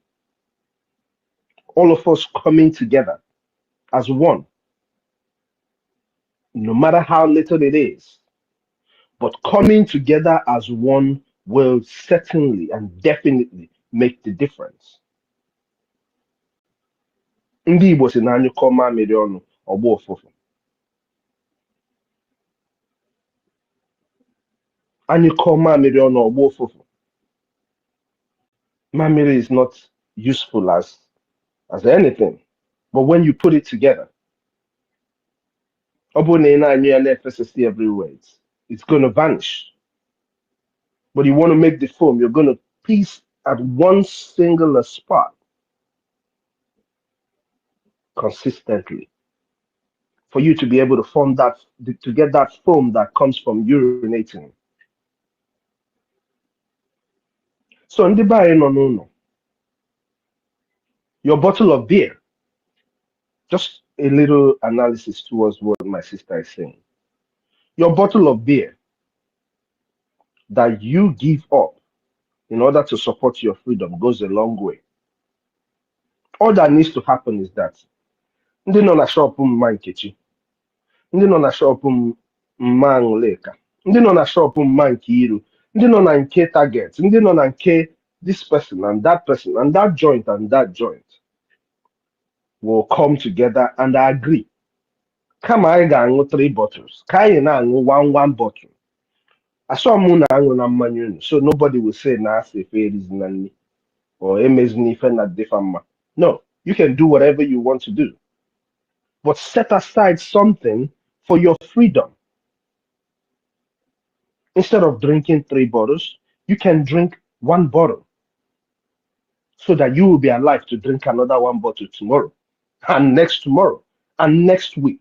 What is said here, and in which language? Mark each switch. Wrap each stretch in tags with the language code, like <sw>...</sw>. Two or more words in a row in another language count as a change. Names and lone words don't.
<en>All of us coming together as one, no matter how little it is, but coming together as one will certainly and definitely make the difference.</en> <ig>Ndị Igbo si na anyụkọ mamịrị ọnụ ọgba ụfụfụ. Anyụkọ mamịrị ọnụ ọgba ụfụfụ.</ig> <en>Mamịrị is not useful as anything, but when you put it together,</en> <ig>ọ bụrụ na ị na-anyụ ya na-efesasị everywhere,</ig> <en>it's going to vanish. But you want to make the foam, you're going to piece at one singular spot consistently for you to be able to form that, to get that foam that comes from urinating. So,</en> <ig>ndị be anyị nọ n'ụlọ,</ig> <en>your bottle of beer, just a little analysis towards what my sister is saying. Your bottle of beer that you give up in order to support your freedom goes a long way. All that needs to happen is that</en> <ig>ndị nọ na</ig> <en>shop</en> <ig>mma Nkechi, ndị nọ na</ig> <en>shop</en> <ig>mma Nleka, ndị nọ na</ig> <en>shop</en> <ig>mma Nkiru, ndị nọ na nke</ig> <en>Target,</en> <ig>ndị nọ na nke</ig> <en>this person and that person and that joint will come together and agree.</en> <ig>Kama anyị ga-aṅụ</ig> <en>3 bottles,</en> <ig>ka anyị na-aṅụ</ig> <en>one bottle.</en> <ig>Asọ mụ na-aṅụ na mmanya unu,</ig> <en>so nobody will say</en> <ig>na asị efe erizina nri or emezina ife na dịfa mma.</ig> <en>No, you can do whatever you want to do. But set aside something for your freedom. Instead of drinking 3 bottles, you can drink 1 bottle so that you will be alive to drink another 1 bottle tomorrow and next tomorrow and next week.</en>